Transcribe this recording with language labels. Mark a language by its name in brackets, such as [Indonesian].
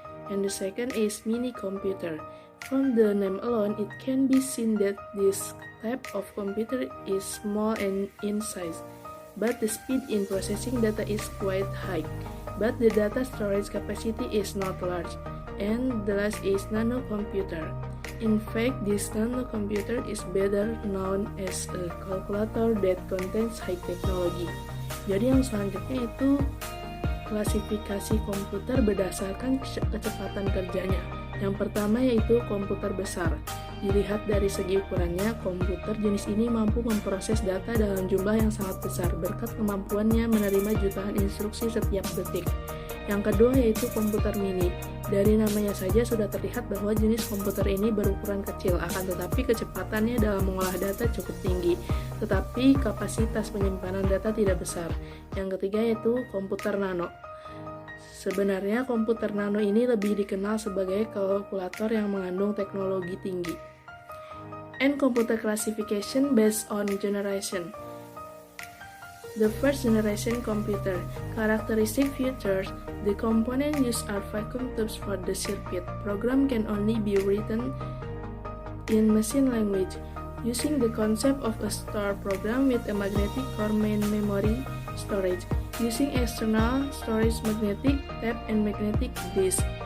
[English] And the second is mini computer. From the name alone, it can be seen that this type of computer is small and in size, but the speed in processing data is quite high, but the data storage capacity is not large. And the last is nano computer. In fact, this nano computer is better known as a calculator that contains high technology. [Indonesian] Jadi yang selanjutnya itu klasifikasi komputer berdasarkan kecepatan kerjanya. Yang pertama yaitu komputer besar. Dilihat dari segi ukurannya, komputer jenis ini mampu memproses data dalam jumlah yang sangat besar berkat kemampuannya menerima jutaan instruksi setiap detik. Yang kedua yaitu komputer mini. Dari namanya saja sudah terlihat bahwa jenis komputer ini berukuran kecil, akan tetapi kecepatannya dalam mengolah data cukup tinggi, tetapi kapasitas penyimpanan data tidak besar. Yang ketiga yaitu komputer nano. Sebenarnya komputer nano ini lebih dikenal sebagai kalkulator yang mengandung teknologi tinggi. [English] And computer classification based on generation. The first generation computer. Characteristic features. The component used are vacuum tubes for the circuit. Program can only be written in machine language, using the concept of a store program with a magnetic core main memory storage, using external storage magnetic tape and magnetic disk.